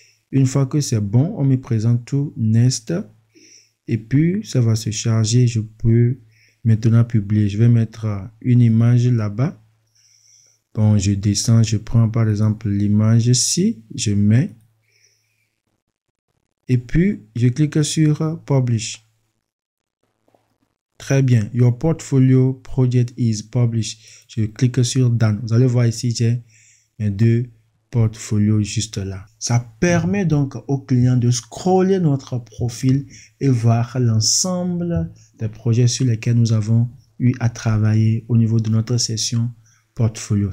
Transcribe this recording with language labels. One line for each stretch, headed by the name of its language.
French: Une fois que c'est bon, on me présente tout Next. Et puis, ça va se charger. Je peux maintenant publier. Je vais mettre une image là-bas. Bon, je descends. Je prends par exemple l'image ici. Je mets. Et puis, je clique sur Publish. Très bien.
English: Your portfolio project is published.
French: Je clique sur Done. Vous allez voir ici, j'ai mes 2 portfolios juste là. Ça permet donc au client de scroller notre profil et voir l'ensemble des projets sur lesquels nous avons eu à travailler au niveau de notre session portfolio.